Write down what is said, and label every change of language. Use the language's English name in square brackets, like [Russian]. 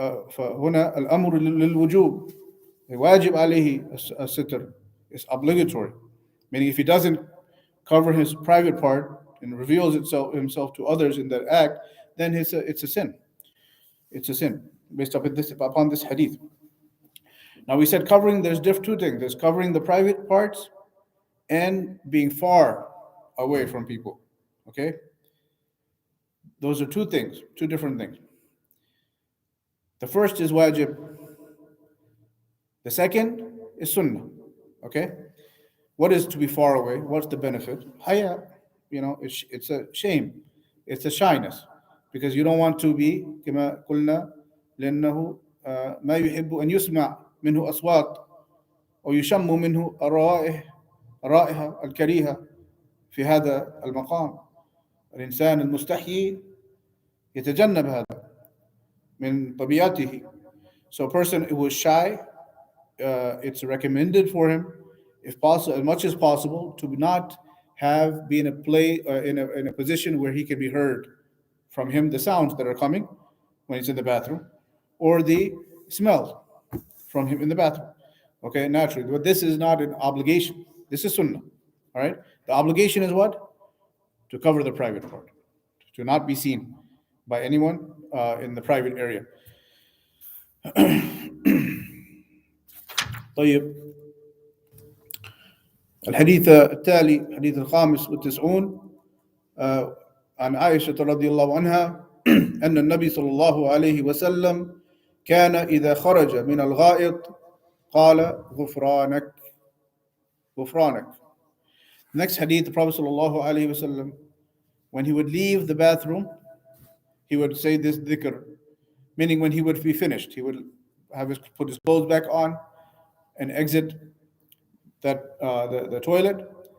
[Arabic] فهنا الأمر للوجوب، واجب عليه الستر. [English] It's obligatory, meaning if he doesn't cover his private part and reveals himself to others in that act, then it's a sin. It's a sin based upon this hadith. Now we said covering, there's two things. There's covering the private parts and being far away from people. Okay? Those are two things, two different things. The first is wajib. The second is sunnah. Okay? What is to be far away? What's the benefit? Haya. It's a shame. It's a shyness. Because you don't want to be [Arabic] كما قلنا لأنه ما يحب أن يسمع منه أصوات أو يشم منه الرائحة الكريهة في هذا المقام. الإنسان المستحيي يتجنب هذا من طبيعته. [English] So a person who is shy, it's recommended for him, if possible, as much as possible, to not be in a position where he can be heard from him, the sounds that are coming when he's in the bathroom, or the smell from him in the bathroom. Okay, naturally. But this is not an obligation. This is sunnah. All right? The obligation is what? To cover the private part, to not be seen by anyone in the private area. [Arabic] طيب. الحديث التالي حديث الخامس والتسعون عن عائشة رضي الله عنها أن النبي صلى الله عليه وسلم كان إذا خرج من الغائط قال غفرانك غفرانك. [English] Next hadith, the Prophet صلى الله عليه وسلم, when he would leave the bathroom, he would say this dhikr, meaning when he would be finished, he would put his clothes back on and exit that the toilet.